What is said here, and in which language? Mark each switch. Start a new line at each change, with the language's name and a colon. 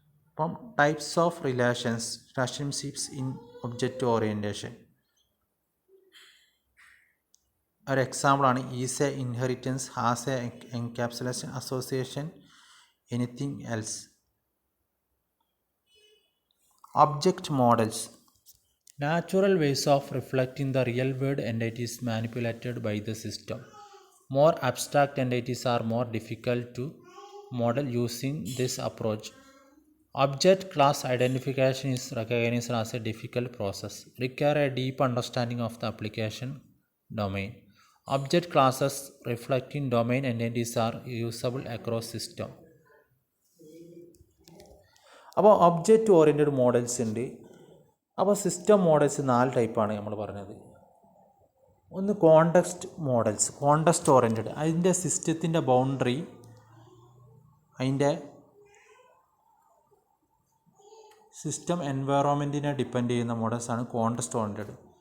English: അപ്പം types of relationships in object orientation. ഒരു എക്സാമ്പിളാണ് is a, inheritance, has a, encapsulation, association, anything else. Object models natural ways of reflecting the real world entities manipulated by the system. More abstract entities are more difficult to model using this approach. Object class identification is recognized as a difficult process, require a deep understanding of the application domain. Object classes reflecting domain entities are usable across system.
Malayalam: അപ്പോൾ object oriented models ഉണ്ട്. അപ്പോൾ system models 4 ടൈപ്പാണ് നമ്മൾ പറഞ്ഞത്. ഒന്ന് context models, context oriented. അതിൻ്റെ സിസ്റ്റത്തിൻ്റെ boundary, അതിൻ്റെ സിസ്റ്റം എൻവയറോൺമെൻറ്റിനെ ഡിപ്പെൻഡ് ചെയ്യുന്ന മോഡൽസാണ് കോണ്ടെക്സ്റ്റ് ഓറിയൻറ്റഡ്.